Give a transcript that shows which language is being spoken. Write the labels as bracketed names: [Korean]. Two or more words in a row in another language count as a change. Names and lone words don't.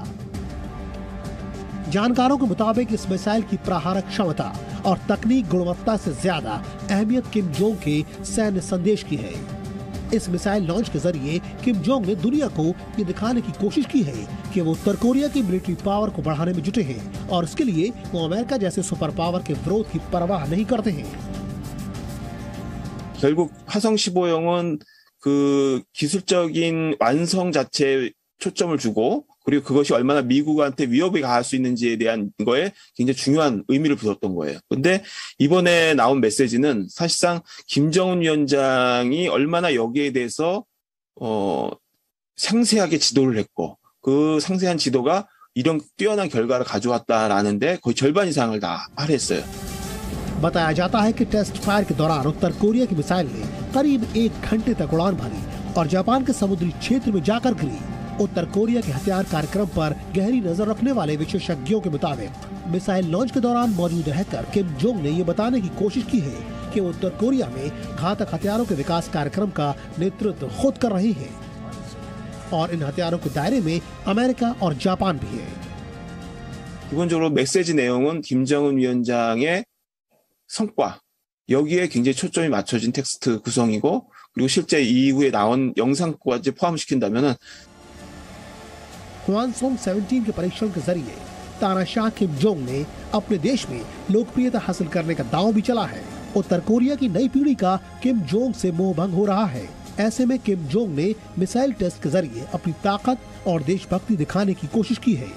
[Hindi] जानकारों के मुताबिक इस मिसाइल की प्रहारक क्षमता और तकनीक गुणवत्ता से ज्यादा अहमियत किम जोंग के सैन्य संदेश की है। इस [English] missile launch [Hindi] के जरिए किम जोंग ने दुनिया को ये दिखाने की कोशिश की है कि वो उत्तर कोरिया की [English] military power [Hindi] को बढ़ाने में जुटे हैं और इसके लिए वो अमेरिका जैसे [English] super power [Hindi] के विरोध की परवाह नहीं करते हैं। [Korean] 결국 화성 15형은 그 기술적인 완성 자체에 초점을 주고, 그리고 그것이 얼마나 미국한테 위협이 가할 수 있는지에 대한 거에 굉장히 중요한 의미를 두었던 거예요. 근데 이번에 나온 메시지는 사실상 김정은 위원장이 얼마나 여기에 대해서 상세하게 지도를 했고, 그 상세한 지도가 이런 뛰어난 결과를 가져왔다라는데 거의 절반 이상을 다 할애했어요. [Hindi] बताया जाता है कि [English] test fire [Hindi] के दौरान उत्तर कोरिया की मिसाइल ने करीब 1 घंटे तक उड़ान भरी और जापान के समुद्री क्षेत्र में जाकर गिरी। उत्तर कोरिया के हथियार कार्यक्रम पर गहरी नजर रखने वाले विशेषज्ञों के मुताबिक [English] missile launch [Hindi] के दौरान मौजूद रहकर किम जोंग ने ये बताने की कोशिश की है कि वो उत्तर कोरिया में घातक हथियारों के विकास कार्यक्रम का नेतृत्व खुद कर रही है और इन हथियारों के दायरे में अमेरिका और जापान भी है। [Korean] 기본적으로 메시지 내용은 김정은 위원장의 성과, 여기에 굉장히 초점이 맞춰진 텍스트 구성이고, 그리고 실제 이후에 나온 영상까지 포함시킨다면은 [Hindi] हवानसोंग 17 के परीक्षण के जरिए तानाशाह किम जोंग ने अपने देश में लोकप्रियता हासिल करने का दांव भी चला है। उत्तर कोरिया की नई पीढ़ी का किम जोंग से मोह भंग हो रहा है। ऐसे में किम जोंग ने [English] missile test [Hindi] के जरिए अपनी ताकत और देशभक्ति दिखाने की कोशिश की है।